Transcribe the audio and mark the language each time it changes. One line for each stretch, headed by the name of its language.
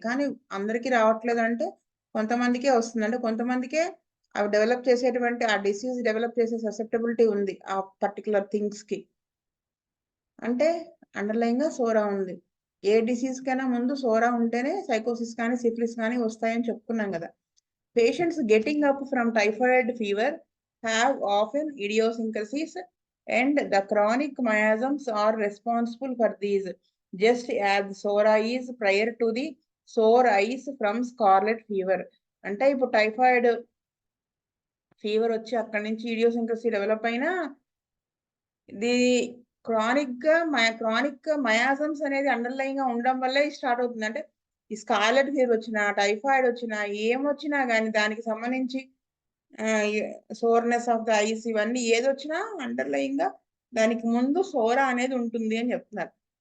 Telugu: కానీ అందరికీ రావట్లేదు అంటే కొంతమందికే వస్తుంది. అంటే కొంతమందికే అవి డెవలప్ చేసేటువంటి ఆ డిసీజ్ డెవలప్ చేసే ససెప్టబిలిటీ ఉంది ఆ పర్టికులర్ థింగ్స్ కి. అంటే అండర్లైన్ గా సోరా ఉంది. ఏ డిసీజ్ కైనా ముందు సోరా ఉంటేనే సైకోసిస్ కానీ సిఫిలిస్ కానీ వస్తాయని చెప్పుకున్నాం కదా.
English: Patients getting up from typhoid fever have often idiosyncrasies, and the chronic miasms are responsible for these, just as sore eyes prior to the sore eyes from scarlet fever.
Telugu: అంటే ఇప్పుడు typhoid fever వచ్చి అక్కడి నుంచి idiosyncrasy develop అయినా ఇది chronic మయాజమ్స్ అనేది underline గా ఉండడం వల్లే స్టార్ట్ అవుతుంది. అంటే ఈ స్కార్లెట్ ఫీవర్ వచ్చినా, టైఫాయిడ్ వచ్చినా, ఏమొచ్చినా కానీ దానికి సంబంధించి
English: soreness of the eyes
Telugu: ఇవన్నీ ఏదొచ్చినా అండర్లైన్ గా దానికి ముందు సోరా అనేది ఉంటుంది అని చెప్తున్నారు.